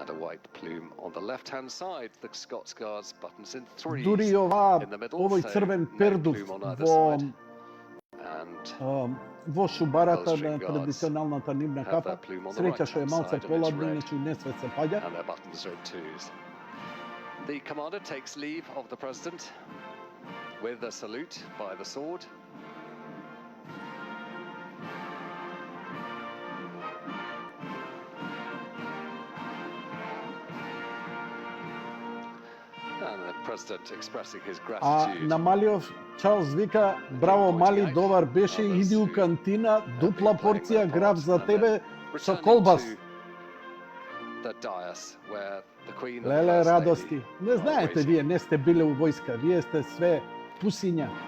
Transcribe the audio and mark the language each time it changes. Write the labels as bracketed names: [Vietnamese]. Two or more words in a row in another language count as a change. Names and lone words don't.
[Macedonian] Дури овој црвен пердув во шубарата на традиционалната нивна кафа, среќа што е малце поладно, иначе не све се паѓа. [English] The commander takes leave of the president with a salute by the sword. And the president expressing his [Macedonian] А [English] gratitude. [Macedonian] на малиот Чарлс вика: "Браво мали, добар беше, иди у кантина, дупла порција граф за тебе со колбас." Леле радости. Не знаете, вие не сте биле у војска, вие сте све пусиња.